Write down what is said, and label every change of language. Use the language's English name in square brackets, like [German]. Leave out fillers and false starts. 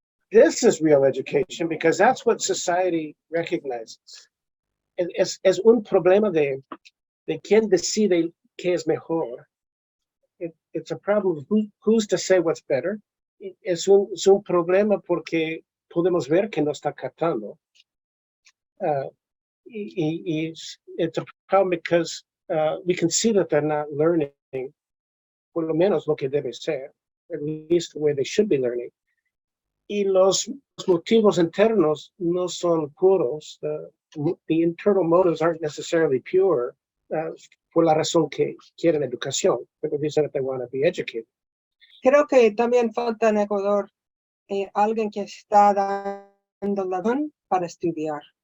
[English] This is real education because that's what society recognizes. [Spanish] Es un problema de quién decide qué es mejor. [English] It's a problem of who's to say what's better. [Spanish] Es un problema porque podemos ver que no está captando. [English] It's a problem because we can see that they're not learning, [Spanish] por lo menos lo que debe ser, [English] at least the way they should be learning. [Spanish] Y los motivos internos no son puros. [English] The internal motives aren't necessarily pure [Spanish] por la razón que quieren educación, [English] for the reason that they want to be educated. [Spanish] Creo que también falta en Ecuador alguien que está dando la razón para estudiar.